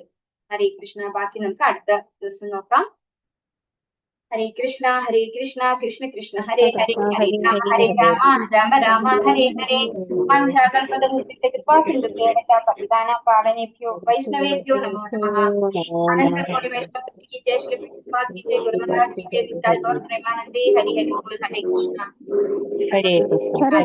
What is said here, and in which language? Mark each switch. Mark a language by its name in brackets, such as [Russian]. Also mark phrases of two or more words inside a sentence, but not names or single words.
[Sanskrit] ഹരേ കൃഷ്ണ. [Malayalam] ബാക്കി നമുക്ക് അടുത്ത ദിവസം നോക്കാം. [Sanskrit] ഹരേ കൃഷ്ണ കൃഷ്ണ കൃഷ്ണ ഹരേ ഹരേ ഹരേ രാമ രാമ രാമ ഹരേ ഹരേ. പഞ്ചാകൽപതമുക്തിസ്യ കൃപാസിന്ധുഭ്യോ പാവനേഭ്യോ വൈഷ്ണവേഭ്യോ നമോ നമഃ. അനന്തകോടി വൈഷ്ണവ [Hindi] की जय, श्री प्रभुपाद की जय, गुरु महाराज की जय, नित्याय गौर प्रेमानंदे। हरि हरि बोल। हरे कृष्णा [Sanskrit] ഹരേ കൃഷ്ണ.